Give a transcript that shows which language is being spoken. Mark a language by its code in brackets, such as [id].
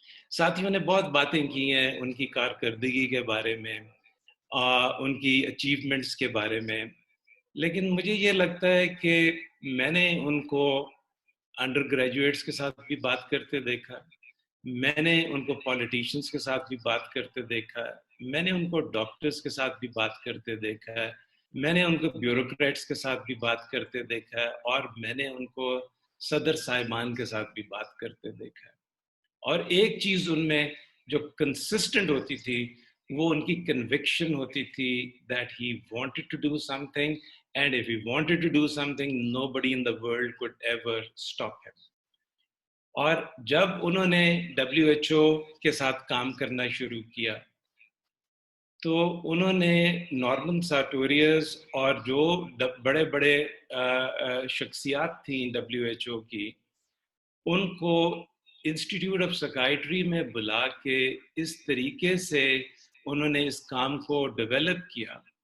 [ur] ساتھیوں نے بہت باتیں کی ہیں ان کی کارکردگی کے بارے میں, ان کی اچیومنٹس کے بارے میں, لیکن مجھے یہ لگتا ہے کہ میں نے ان کو انڈر گریجویٹس کے ساتھ بھی بات کرتے دیکھا, میں نے ان کو پالیٹیشنس کے ساتھ بھی بات کرتے دیکھا, میں نے ان کو ڈاکٹرز کے ساتھ بھی بات کرتے دیکھا ہے, میں نے ان کو بیوروکریٹس کے ساتھ بھی بات کرتے دیکھا ہے, اور میں نے ان کو صدر صاحبان کے ساتھ بھی بات کرتے دیکھا ہے. اور ایک چیز ان میں جو کنسسٹنٹ ہوتی تھی وہ ان کی کنوکشن ہوتی تھی [en] that he wanted to do something, and if he wanted to do something nobody in the world could ever stop him. [ur] اور جب انہوں نے WHO کے ساتھ کام کرنا شروع کیا تو انہوں نے نارمن سارٹوریس اور جو بڑے بڑے شخصیات تھیں WHO کی, ان کو انسٹیٹیوٹ آف سائیکائٹری میں بلا کے اس طریقے سے انہوں نے اس کام کو ڈیولپ کیا.